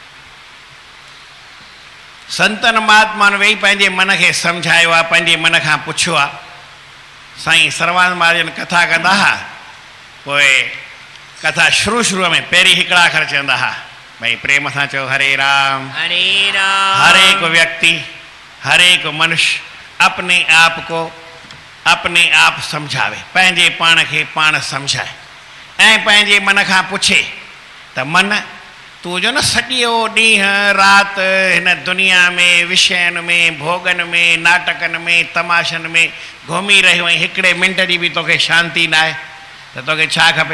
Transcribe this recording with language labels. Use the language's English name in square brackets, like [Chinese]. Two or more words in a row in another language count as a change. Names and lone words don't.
[Sindhi] संतन महात्माउनि वेही पंहिंजे मन खे सम्झायो आहे, पंहिंजे मन खां पुछियो आहे। साईं सर्वानंद महाराजन कथा कंदा हुआ, पोइ कथा शुरू में पहिरीं हिकिड़ा अखर चवंदा हुआ, भाई प्रेम सां चओ हरे राम। हरे राम। [Hindi] हर एक व्यक्ति हर एक मनुष्य अपने आप को अपने आप समझावे, [Sindhi] पंहिंजे पाण खे पाण सम्झाए ऐं पंहिंजे मन खां पुछे त मन तूं जो न सॼो ॾींहुं राति हिन दुनिया में विषयनि में भोगनि में नाटकनि में तमाशनि में घुमी रहियो ऐं हिकिड़े मिंट जी बि तोखे शांती न आहे, त तोखे छा खपे?